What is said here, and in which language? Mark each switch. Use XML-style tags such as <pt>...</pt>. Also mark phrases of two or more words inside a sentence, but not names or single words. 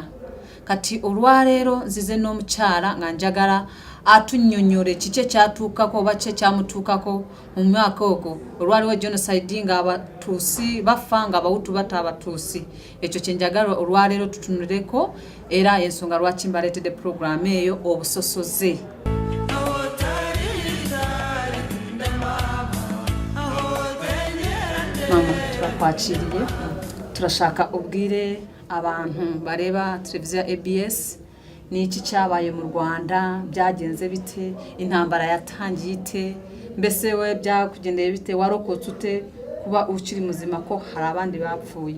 <lg>Kati olwaleero nzize n'omukyala nga njagala atunnyonnyole kiki ekyatuukako oba kiki ekyamutuukako mu mwaka ogwo olwaliwo genocide nga abatuusi bafa nga Abahutu bata Abatuusi. Ekyo kye njagala olwaleero tutunulireko era ensonga lwaki mbaleetedde program eyo obusosoze.</lg> <rw>Mama turakwakiriye turashaka ubwire abantu bareba televiziyo ABS n'iki cyabaye mu Rwanda byagenze bite intambara yatangiye ite mbese we byakugendeye bite warokotse ute kuba ukiri muzima ko hari abandi bapfuye.</rw>